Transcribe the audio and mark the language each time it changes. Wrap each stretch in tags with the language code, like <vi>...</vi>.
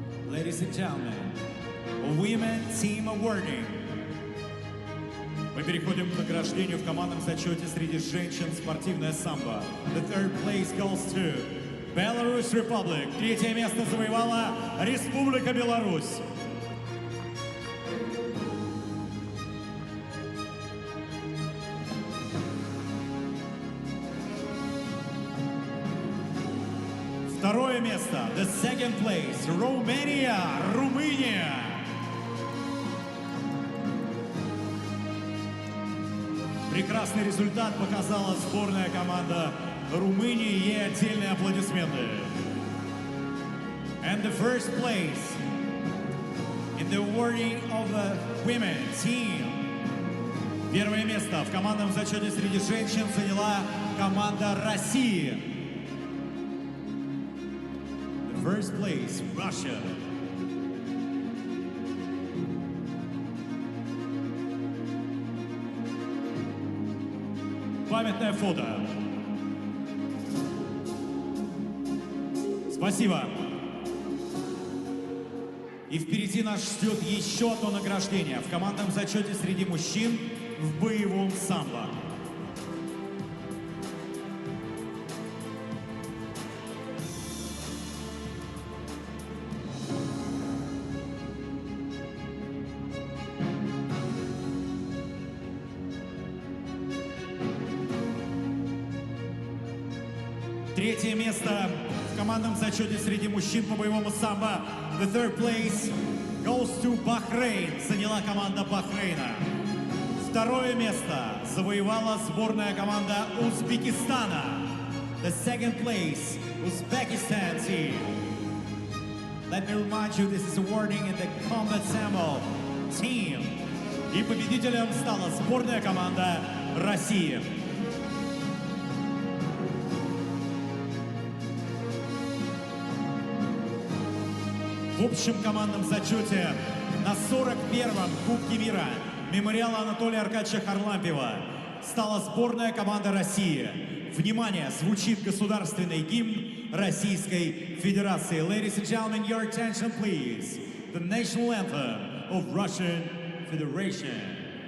<en>Ladies and gentlemen, Women Team Awarding.</en> <ru>Мы переходим к награждению в командном зачете среди женщин спортивное самбо.</ru> <en>The third place goes to Belarus Republic.</en> <ru>Третье место завоевала Республика Беларусь. Второе место,</ru> <en>the second place, Romania, Румыния.</en> <ru>Прекрасный результат показала сборная команда Румынии, ей отдельные аплодисменты.</ru> <en>And the first place in the awarding of the women team.</en> <ru>Первое место в командном зачете среди женщин заняла команда России.</ru> <en>First place, Russia.</en> <ru>Памятное фото. Спасибо. И впереди нас ждет еще одно награждение в командном зачете среди мужчин в боевом самбо. Третье место в командном зачете среди мужчин по боевому самбо.</ru> <en>The third place goes to Bahrain.</en> <ru>Заняла команда Бахрейна. Второе место завоевала сборная команда Узбекистана.</ru> <en>The second place, Uzbekistan team. Let me remind you, this is awarding in the combat sambo team.</en> <ru>И победителем стала сборная команда России. В общем командном зачете на 41-м Кубке мира мемориала Анатолия Аркадьевича Харлампиева стала сборная команда России. Внимание, звучит государственный гимн Российской Федерации.</ru> <en>Ladies and gentlemen, your attention please. The national anthem of Russian Federation.</en>